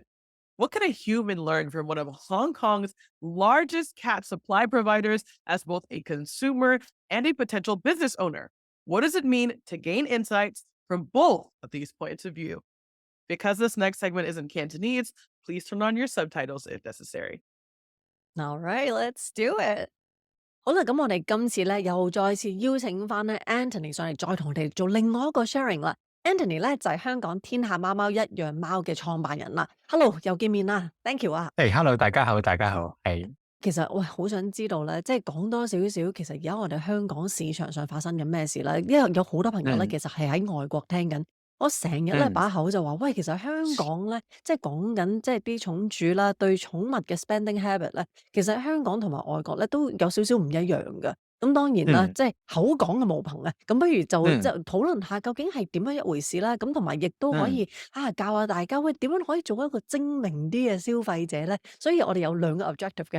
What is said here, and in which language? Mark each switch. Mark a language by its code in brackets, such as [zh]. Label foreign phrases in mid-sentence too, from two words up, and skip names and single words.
[en] What can a human learn from one of Hong Kong's largest cat supply providers as both a consumer and a potential business owner? What does it mean to gain insights from both of these points of view? Because this next segment is in Cantonese, please turn on your subtitles if necessary. All right, let's do it。 [yue] 好啦，咁我哋今次咧又再次邀請翻咧 Anthony 上嚟，再同我哋做另外一個 sharing 啦。Anthony 咧就係香港天下貓貓一樣貓嘅創辦人啦。Hello，又見面啦 ， [en] thank you [yue] 啊。誒，hello，大家好，大家好，係。其實喂，好想知道咧，即係講多少少，其實而家我哋香港市場上發生緊咩事咧？因為有好多朋友咧，嗯其實係喺外國聽緊。我成日咧嗯把口就話，喂，其實香港咧，即係講緊即係啲寵主啦，對寵物嘅 [en] spending habit [yue] 咧，其實香港同埋外國咧都有少少唔一樣嘅。咁當然啦，嗯即係口講嘅無憑啊，咁不如就嗯討論下究竟係點樣一回事啦。咁同埋亦都可嗯以教下大家，喂，點樣可以做一個精明啲嘅消費者咧？所以我哋有兩個 objective 嘅。